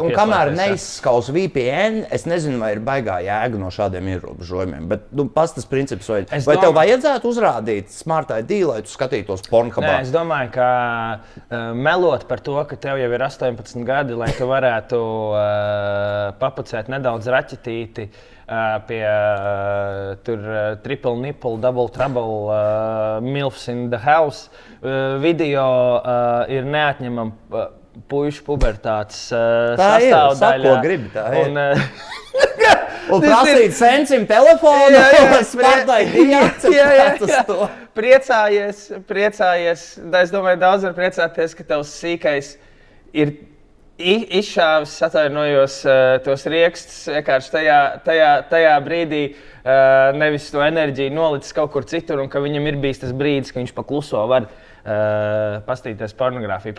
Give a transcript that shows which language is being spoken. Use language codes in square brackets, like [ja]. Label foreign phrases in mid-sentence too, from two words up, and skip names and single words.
[lv] Un kamēr neizskaus VPN, es nezinu, vai ir baigā jēga no šādiem ierobežojumiem. Bet pastas princips, vai tev vajadzētu uzrādīt Smart ID, lai tu skatītos Pornhubā? Nē, es domāju, ka melot par to, ka tev jau ir 18 gadi, lai tu varētu papucēt nedaudz raķetīti pie [en] triple nipple, double trouble, milfs in the house [lv] video ir neatņemama puišu pubertātes sastāvdaļa. Tā ir, ko gribi, tā ir. Un prasīt sensim telefonu, lai Smart ID akceptētu uz to. Priecājies. Es domāju, daudz var priecāties, ka tavs sīkais ir izšāvis, atvainojos, tos riekstus vienkārši tajā brīdī, nevis to enerģiju nolicis kaut kur citur, un ka viņam ir bijis tas brīdis, ka viņš pa kluso var pastīties pornogrāfiju.